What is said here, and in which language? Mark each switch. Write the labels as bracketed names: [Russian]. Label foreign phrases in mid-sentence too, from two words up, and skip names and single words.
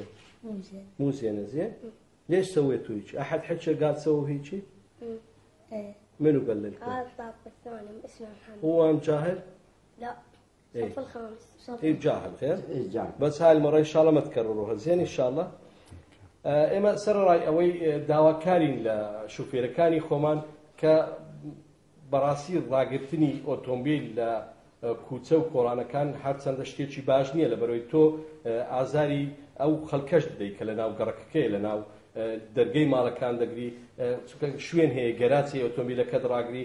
[Arabic] مو زين. مو زينه. زين ليش سويتوا هيك؟ احد حكى قال سووا هيك؟ ايه. منو قال لكم؟ هذا الطابق الثاني اسمه محمد. هو جاهل؟ لا إيه؟ صف الخامس. اي جاهل خير؟ اي جاهل. بس هاي المره ان شاء الله ما تكرروها. زين ان شاء الله. [Central Kurdish] ئێمە سەرڕای ئەوەی داواکارین لە شوفێرەکانی خۆمان کە بەڕاستی ڕاگررتنی ئۆتۆمبیل لە کوچە و کۆڕانەکان هەرچەندە شتێکی باش نییە، لەبەرەوەی تۆ ئازاری ئەو خەڵکەش دەدەیت کە لە ناو گەڕەکەکەی لە ناو دەرگەی ماڵەکان دەگری، شوێن هەیە گەراجی ئۆتۆمبیلەکەت ڕاگری.